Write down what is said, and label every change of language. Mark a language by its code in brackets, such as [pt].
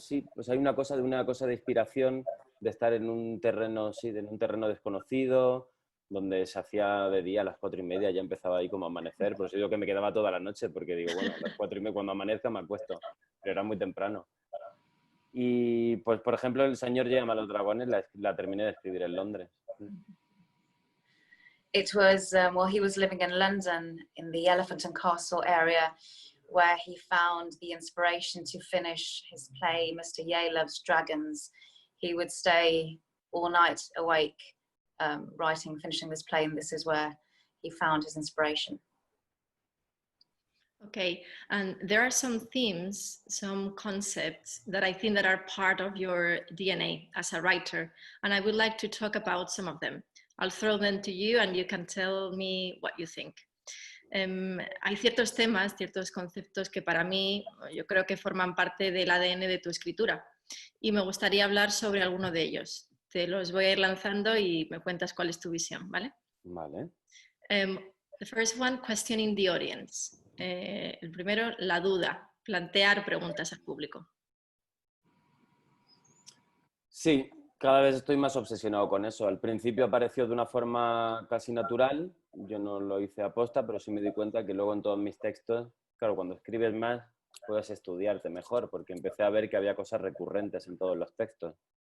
[es] Sí, pues hay una cosa de inspiración, de estar en un terreno, sí, en un terreno desconocido, donde se hacía de día a las 4:30, ya empezaba ahí como a amanecer. Por eso digo que me quedaba toda la noche, porque digo, bueno, a las 4:30 cuando amanezca me acuesto, pero era muy temprano. Y pues, por ejemplo, El señor llama a los dragones la terminé de escribir en Londres. [en] It was, well, he was living in London in the Elephant and Castle area, where he found the inspiration to finish his play, Mr. Ye Loves Dragons. He would stay all night awake, finishing this play, and this is where he found his inspiration. Okay, and there are some themes, some concepts that I think that are part of your DNA as a writer, and I would like to talk about some of them. I'll throw them to you and you can tell me what you think. [es] Hay ciertos temas, ciertos conceptos que para mí yo creo que forman parte del ADN de tu escritura y me gustaría hablar sobre alguno de ellos. Te los voy a ir lanzando y me cuentas cuál es tu visión, ¿vale? Vale. [en] The first one, questioning the audience. [es] El primero, la duda, plantear preguntas al público. Sí, cada vez estoy más obsesionado con eso. Al principio apareció de una forma casi natural, yo no lo hice aposta, pero sí me di cuenta que luego en todos mis textos, claro, cuando escribes más, puedes estudiarte mejor, porque empecé a ver que había cosas recurrentes en todos los textos.